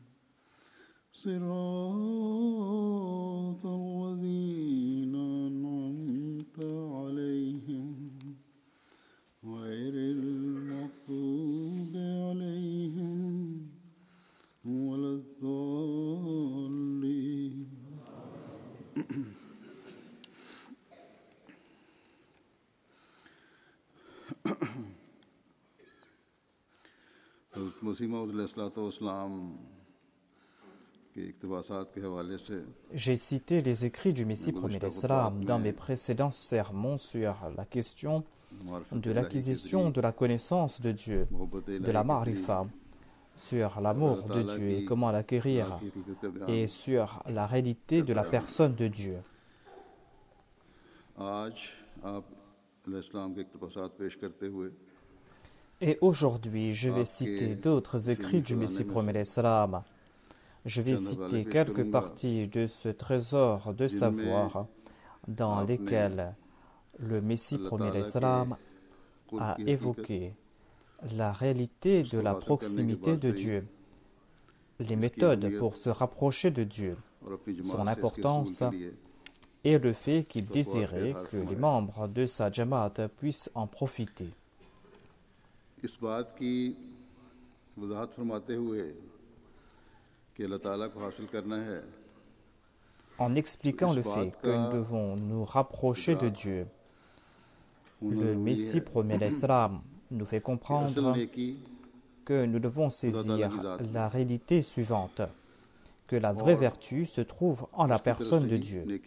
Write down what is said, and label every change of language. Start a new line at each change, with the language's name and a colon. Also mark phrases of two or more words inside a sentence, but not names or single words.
Arabic: صراط الذين أنعمت عليهم غير المغضوب عليهم ولا الضالين.
Urdu: حضرت مسیح موعود علیہ الصلوۃ والسلام کے اقتباسات کے حوالے سے
French: J'ai cité les écrits du Messie premier l'Islam dans mes précédents sermons sur la question de l'acquisition de la connaissance de Dieu, de la ma'rifa, sur l'amour de Dieu et comment l'acquérir, et sur la réalité de la personne de Dieu.
Urdu: آج آپ علیہ السلام کے اقتباسات پیش کرتے ہوئے
French: Et aujourd'hui, je vais citer d'autres écrits du Messie premier l'Islam. Je vais citer quelques parties de ce trésor de savoir dans lesquels le Messie premier l'Islam a évoqué la réalité de la proximité de Dieu, les méthodes pour se rapprocher de Dieu, son importance et le fait qu'il désirait que les membres de sa Jamaat puissent en profiter.
Urdu: اس بات کی وضاحت فرماتے ہوئے کہ اللہ تعالیٰ کو حاصل کرنا ہے.
French: En expliquant le fait que nous devons nous rapprocher de Dieu, le Messie premier l'Islam nous fait comprendre que nous devons saisir la réalité suivante, que la vraie vertu se trouve en la personne de Dieu.